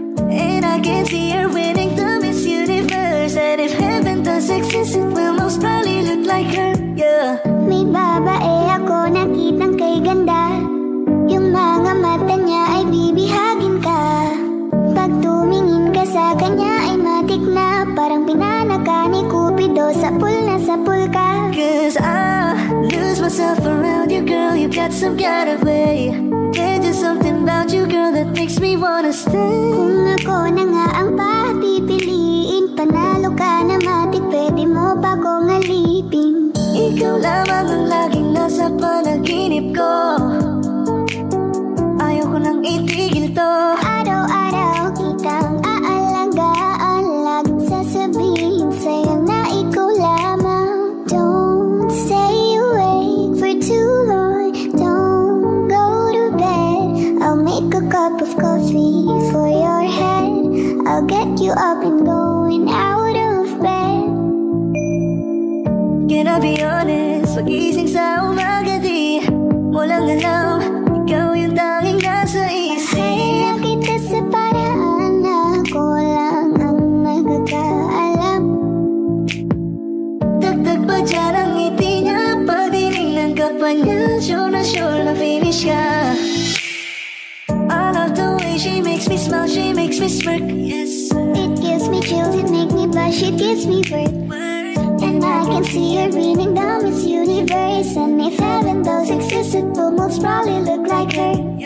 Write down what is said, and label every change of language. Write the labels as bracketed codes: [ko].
[en] And I can see her winning the Miss Universe. And if heaven does exist, it will most probably look like her, yeah. [tl] May babae ako nakitang kay ganda. Yung mga mata niya ay bibihagin ka. Pag tumingin ka sa kanya ay matik na. Parang pinanaka ni Cupido, sapul na sapul ka. [en] Cause I lose myself around you, girl. You got some kind of way. There's just something about you, girl, that makes me wanna stay. [tl] Kung ako na nga ang papipiliin, panalo ka na matik, pwede mo pa kong alipin. Ikaw lamang ang laging nasa panaginip ko. Ayaw ko nang itigil to. Araw-araw kitang aalagaan, laging sasabihin sa'yo na ikaw lamang. [en] Don't stay awake for too long. Don't go to bed. I'll make a cup of coffee for your head. I'll get you up and going out of bed. Can I be honest? [tl] Pagising sa umaga di mo lang alam, ikaw yung tanging nasa isip. Mahal kita sa paraan na ako lang ang nagkakaalam. Dagdag pa dyan ang ngiti niya, pagdinignan ka pa niya, sure na finish ka. [en] I love the way she makes me smile, she makes me smirk, yes. It gives me chills, it makes me blush, it gives me birth. And I can see her winning the Miss Universe. And if heaven does exist, it will most probably look like her.